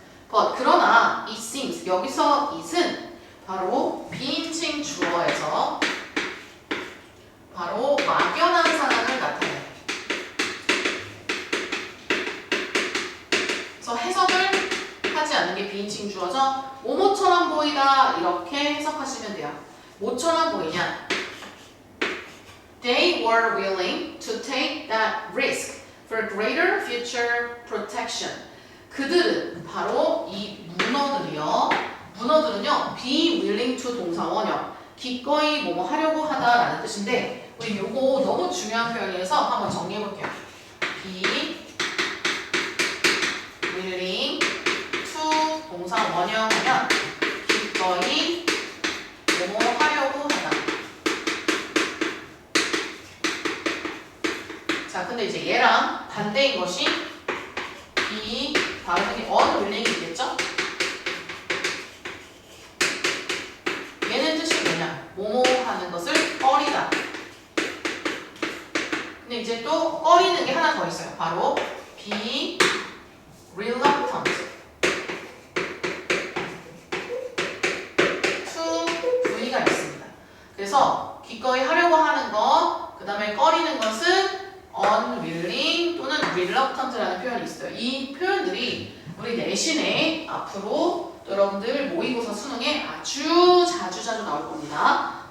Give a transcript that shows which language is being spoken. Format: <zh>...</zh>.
<en>But</en> <ko>그러나</ko> <en>it seems</en> <ko>여기서 it은 바로 비인칭 주어에서 바로 막연한 상황을 나타내요. 그래서 해석을 하지 않는 게 비인칭 주어죠. 뭐뭐처럼 보이다 이렇게 해석하시면 돼요. 뭐처럼 보이냐?</ko> <en>They were willing to take that risk for greater future protection.</en> <ko>그들은 바로 이 문어들은요</ko> <en>be willing to</en> <ko>동사 원형 기꺼이 뭐뭐 하려고 하다라는 뜻인데 우리 요거 너무 중요한 표현이라서 한번 정리해 볼게요.</ko> <en>be willing to</en> <ko>동사 원형 하면 기꺼이 뭐뭐 하려고 하다. 자, 근데 이제 얘랑 반대인 것이 be 발음이 unwilling이겠죠? 얘는 뜻이 뭐냐? 뭐뭐 하는 것을 꺼리다. 근데 이제 또 꺼리는 게 하나 더 있어요. 바로</ko> <en>be reluctant to V</en> <ko>가 있습니다. 그래서 기꺼이 하려고 하는 것, 그 다음에 꺼리는 것은 unwilling 또는 reluctant라는 표현이 있어요. 이 표현들이 우리 내신에 앞으로 여러분들 모의고사 수능에 아주 자주 나올 겁니다.</ko>